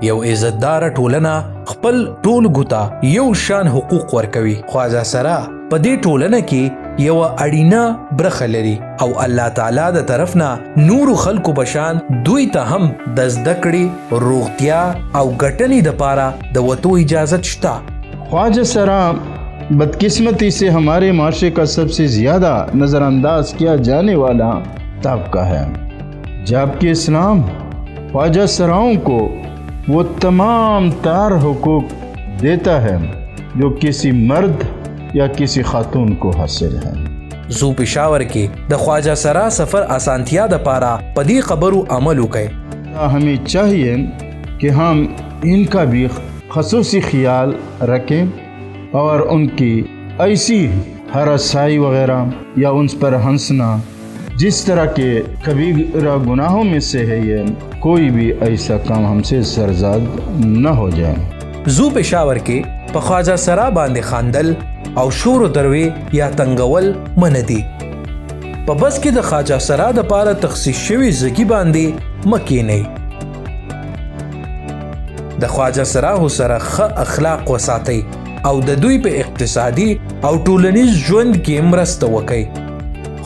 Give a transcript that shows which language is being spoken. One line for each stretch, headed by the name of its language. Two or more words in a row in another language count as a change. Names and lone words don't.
Pashto: یو عزتدار ټولنه خپل ټول ګوتا یو شان حقوق ورکوي. خواجه سرا په دې ټولنه کې یو اړینه برخه لري او الله تعالی د طرف نه نور خلکو بشان دوی ته هم د زده کړې، روغتیا او ګټنې دپاره د وتو اجازت شته.
Urdu: خواجہ سرا بدقسمتی سے ہمارے معاشرے کا سب سے زیادہ نظرانداز کیا جانے والا طبقہ ہے، جبکہ اسلام خواجہ سراؤں کو وہ تمام تار حقوق دیتا ہے جو کسی مرد یا کسی خاتون کو حاصل ہے.
Pashto: زو پېښور کې د خواجه سرا سفر اسانتیا دپاره په دې خبرو عمل وکړئ.
Urdu: ہمیں چاہیے کہ ہم ان کا بھی خصوصی خیال رکھیں اور ان کی ایسی ہراسائی وغیرہ یا ان پر ہنسنا جس طرح کے کبیرہ گناہوں میں سے ہے، یہ کوئی بھی ایسا کام ہم سے سرزد نہ ہو جائے.
Pashto: زو پېښور کې په خواجه سرا باندې خاندل او شور و دروي یا تنگول منه دي. په بس کې د خواجه سرا دپاره تخصیص شوي ځګي باندې مه کښېنئ. د خواجه سراو سره ښه اخلاق وساتئ او د دوی په اقتصادي او ټولنیز ژوند کې مرسته وکړئ.